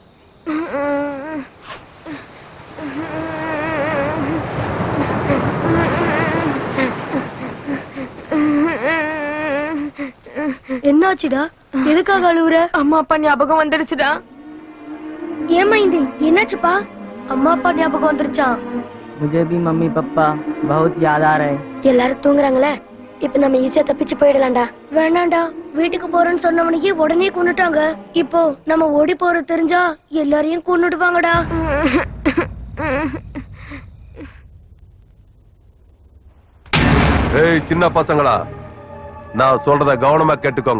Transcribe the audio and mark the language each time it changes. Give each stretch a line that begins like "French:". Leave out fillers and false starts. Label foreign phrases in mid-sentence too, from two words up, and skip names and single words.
Tamil: என்னாச்சுடா? எதுக்காக அழுவுற? அம்மா அப்பா ஞாபகம் வந்துடுச்சுடா. ஏமா இந்த என்னாச்சுப்பா? அம்மா அப்பா ஞாபகம் வந்துருச்சான்.
Hindi: मुझे भी मम्मी पापा बहुत याद आ रहे हैं.
Tamil: எல்லாரும் தூங்குறாங்களே, இப்ப நம்ம ஈஸியா தப்பிச்சு போயிடலாம்டா. வேணாண்டா, வீட்டுக்கு போறேன்னு சொன்னவனையே உடனே கொன்னுட்டாங்க. இப்போ நம்ம ஓடி போறது தெரிஞ்சா எல்லாரையும் கொன்னுடுவாங்கடா. ஏய் சின்ன பசங்களா, நான் சொல்றத கவனமா கேட்டுக்கோங்க.